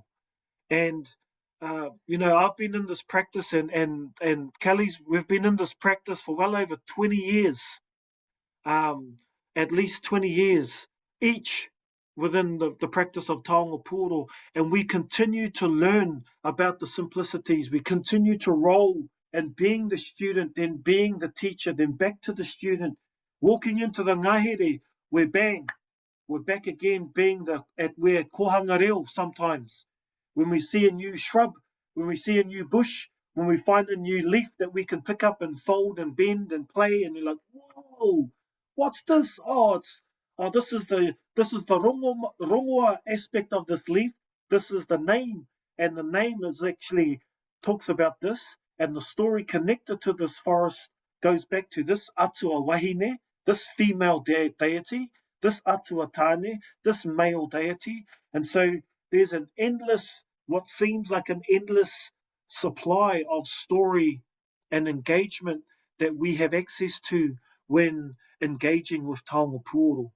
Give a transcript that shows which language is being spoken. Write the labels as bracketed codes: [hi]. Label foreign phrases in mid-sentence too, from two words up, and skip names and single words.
[en] And I've been in this practice, and Kelly's, we've been in this practice for well over 20 years, at least 20 years each within the practice of [mi] Taonga Puoro, [en] and we continue to learn about the simplicities. We continue to roll and being the student, then being the teacher, then back to the student, walking into the ngahere, where bang, we're back again being we're [mi] kohanga reo [en] sometimes. When we see a new shrub, when we see a new bush, when we find a new leaf that we can pick up and fold and bend and play, and you're like, whoa, what's this? This is the rongoa aspect of this leaf. This is the name, and the name is actually talks about this, and the story connected to this forest goes back to this [mi] atua wahine, [en] this female deity, this [mi] atua tane, [en] this male deity. And so there's an endless, what seems like an endless supply of story and engagement that we have access to when engaging with [mi] Taonga Puoro.